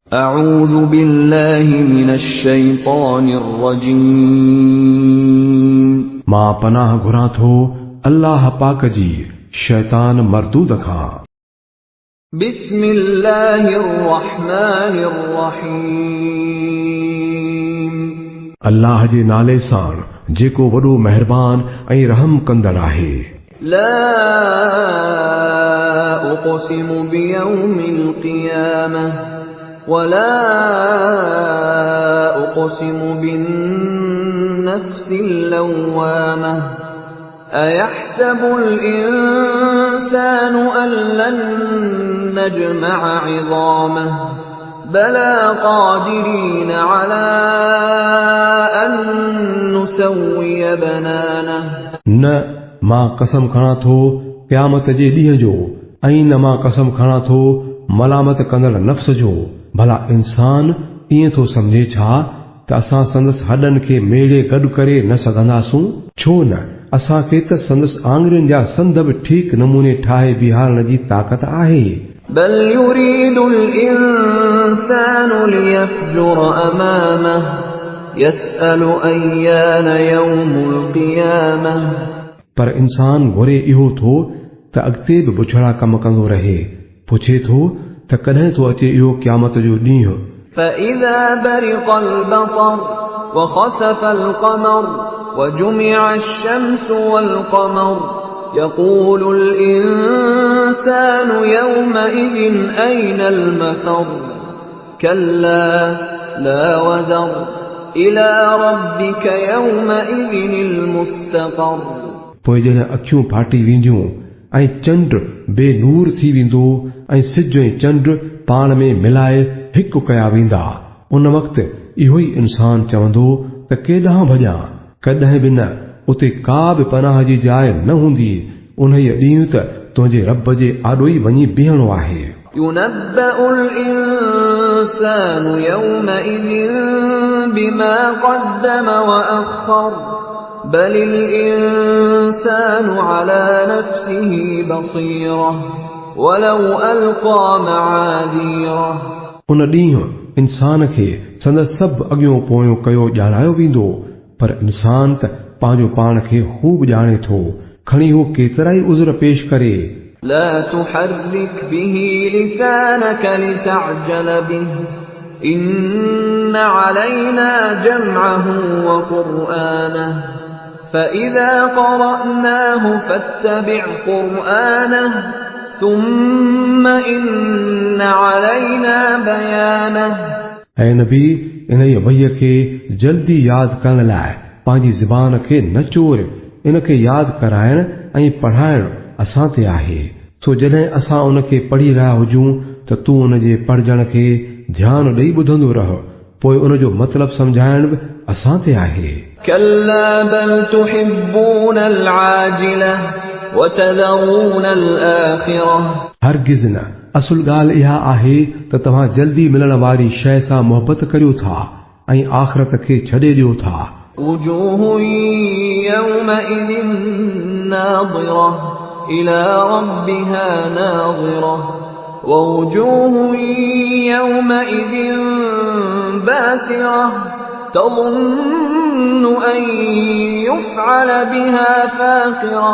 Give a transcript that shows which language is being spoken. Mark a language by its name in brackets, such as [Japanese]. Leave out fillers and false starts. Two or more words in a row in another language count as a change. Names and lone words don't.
[Arabic] أعوذ بالله من الشيطان الرجيم [Sindhi] मां पनाह घुरां थो अल्लाह पाक जी शैतान मरदूद खां। [Arabic] بسم الله الرحمن الرحيم [Sindhi] अल्लाह जे नाले सां जेको वॾो महिरबान ऐं रहम कंदड़ आहे। [Arabic] لا أقسم بيوم القيامة ولا أقسم بالنفس اللوامة أيحسب الإنسان أن لن نجمع عظامه بلى قادرين على أن نسوي بنانه [Sindhi] न मां कसम खणां थो क़यामत जे ॾींहं जो ऐं न मां कसम खणां थो मलामत कंदड़ नफ़्स जो। भला इंसान ईअं थो सम्झे छा त असां संदसि हॾनि खे मेड़े गॾु करे न सघंदासूं? छो न असांखे त संदसि आङुरियुनि जा संद बि ठीक नमूने ठाहे बीहारण जी ताक़त आहे। [Arabic] بل يريد الإنسان ليفجر أمامه يسأل أيان يوم القيامة [Sindhi] पर इंसान घुरे इहो थो त अॻिते बि बुछड़ा कम कंदो रहे, पुछे थो त कॾहिं थो अचे इहो क़यामत जो ॾींहुं। [Arabic] فإذا برق البصر وخسف القمر وجمع الشمس والقمر يقول الإنسان يومئذ أين المفر كلا لا وزر إلى ربك يومئذ المستقر [Sindhi] पोइ जॾहिं अखियूं फाटी वेंदियूं ऐं चंड बेनूर थी वेंदो ऐं सिज ऐं चंड पाण में मिलाए हिकु कया वेंदा, उन वक़्तु इहो ई इंसान चवंदो त केॾांहुं भॼां, कॾहिं बि न उते का बि पनाह जी जाइ न हूंदी। उन ॾींहुं त तुंहिंजे रब जे आॾो ई वञी बीहणो आहे। [Arabic] ينبأ الإنسان يومئذ بما قدم وأخر بل الإنسان على نفسه بصيرة ولو ألقى معاذيره [Sindhi] उन ॾींहुं इंसान खे संदसि सभु अॻियों पोयों कयो ॼाणायो वेंदो, पर इंसान त पंहिंजो पाण खे खूब ॼाणे थो, खणी हू केतिरा ई उज़र पेश करे। [Arabic] لا تحرك به لسانك لتعجل به إن علينا جمعه وقرآنه فإذا قرأناه فاتبع قرآنه ثم إن علينا بيانه [Sindhi] ऐं नबी इन वहीअ खे जल्दी यादि करण लाइ पंहिंजी ज़बान खे न चोर, इन खे यादि कराइण ऐं पढ़ाइण असां ते आहे। सो जॾहिं असां उन खे पढ़ी रहिया हुजूं त तूं उन जे पढ़जण खे ध्यानु ॾेई ॿुधंदो रह, पोइ उन जो मतिलबु सम्झाइण बि असां ते आहे। [Arabic] كلا بل تحبون العاجلة وتذرون الآخرة [Sindhi] हरगिज़ न, असुल ॻाल्हि इहा आहे त तव्हां जल्दी मिलण वारी शइ सां मोहबत करियो था ऐं आख़िरत खे छॾे ॾियो था। [Arabic] وجوه يومئذ ناظرة إلى ربها ناظرة ووجوه يومئذ باسرة تظن أن يفعل بها فاقرة